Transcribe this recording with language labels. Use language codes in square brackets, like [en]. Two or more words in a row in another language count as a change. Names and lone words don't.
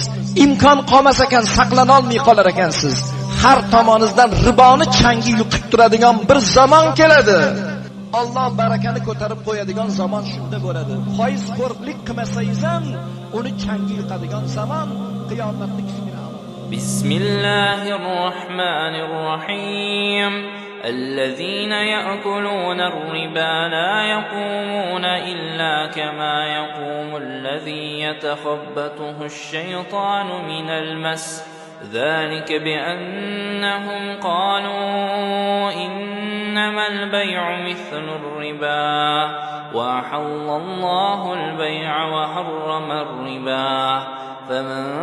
[uz] Imkon qolmas ekan, saqlana olmay qolar ekansiz. Har tomoningizdan riboni changi yuqib turadigan bir zamon keladi. Alloh barakani ko'tarib qo'yadigan zamon shunda bo'ladi. Foizxo'rlik qilmasangiz ham uni changi yuqadigan zamon qiyomatning kichkina. [ar] بسم الله الرحمن الرحيم. الذين يأكلون الربا لا يقومون إلا كما يقوم الذي يتخبطه الشيطان من المس ذلك بأنهم قالوا إن إنما البيع مثل الربا وأحل الله البيع وحرم الربا فمن